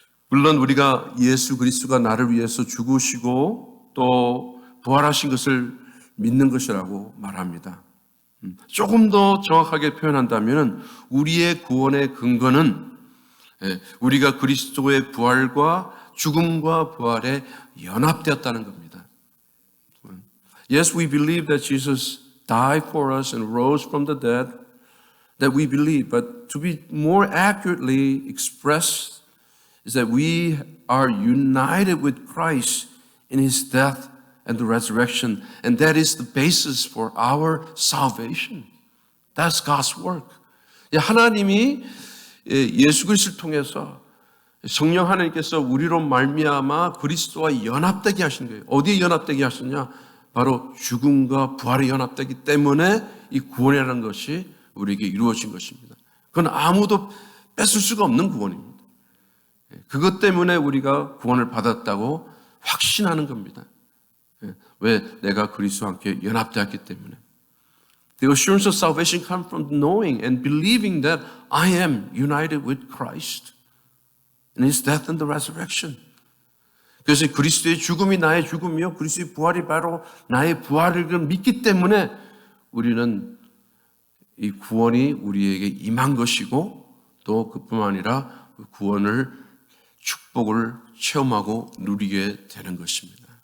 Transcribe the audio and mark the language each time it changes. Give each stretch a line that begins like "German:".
Korean: 물론 우리가 예수 그리스도가 나를 위해서 죽으시고 또 부활하신 것을 믿는 것이라고 말합니다. 조금 더 정확하게 표현한다면 우리의 구원의 근거는 우리가 그리스도의 부활과 죽음과 부활에 연합되었다는 겁니다.
English: Yes, we believe that Jesus died for us and rose from the dead. That we believe, but to be more accurately expressed is that we are united with Christ in His death and the resurrection, and that is the basis for our salvation. That's God's work.
Korean: 하나님이 예수 그리스도를 통해서 성령 하나님께서 우리로 말미암아 그리스도와 연합되게 하신 거예요. 어디에 연합되게 하셨냐? 바로 죽음과 부활에 연합되기 때문에 이 구원이라는 것이 우리에게 이루어진 것입니다. 그건 아무도 뺏을 수가 없는 구원입니다. 그것 때문에 우리가 구원을 받았다고 확신하는 겁니다. 왜? 내가 그리스도와 함께 연합되었기 때문에.
English: The assurance of salvation comes from knowing and believing that I am united with Christ in His death and the resurrection.
Korean: 그래서 그리스도의 죽음이 나의 죽음이요, 그리스도의 부활이 바로 나의 부활을 믿기 때문에 우리는 이 구원이 우리에게 임한 것이고 또 그뿐만 아니라 구원을 축복을 체험하고 누리게 되는 것입니다.